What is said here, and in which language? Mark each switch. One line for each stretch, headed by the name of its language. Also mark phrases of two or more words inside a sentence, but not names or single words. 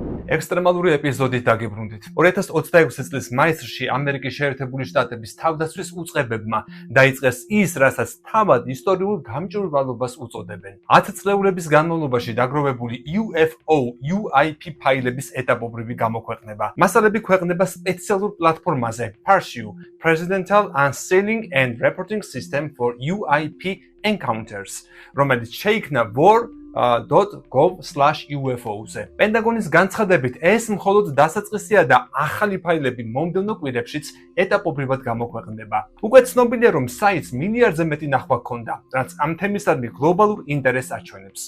Georgian: ექსტრემალური ეპიზოდით დაგიბრუნდით. 2026 წლის მაისში ამერიკის შეერთებული შტატების თავდაცვის უწყებებმა დაიწყეს ის, რასაც თავად ისტორიულ გამჭვირვალობას უწოდებენ. 10 წლეულების განმავლობაში დაგროვებული UFO UIP ფაილების ეტაპობრივი გამოქვეყნება. მასალები ქვეყნება სპეციალურ პლატფორმაზე Parsu Presidential Unsealing and Reporting System for UIP Encounters, რომელიც შეიქმნა war.gov/UFO-ზე. პენტაგონის განცხადებით, ეს მხოლოდ დასაწყისია და ახალი ფაილები მომდევნო კვირებშიც ეტაპობრივად გამოქვეყნდება. უკვე ცნობილია, რომ საიტს მილიარდზე მეტი ნახვა ჰქონდა, რაც ამ თემისადმი გლობალურ ინტერესს აჩვენებს.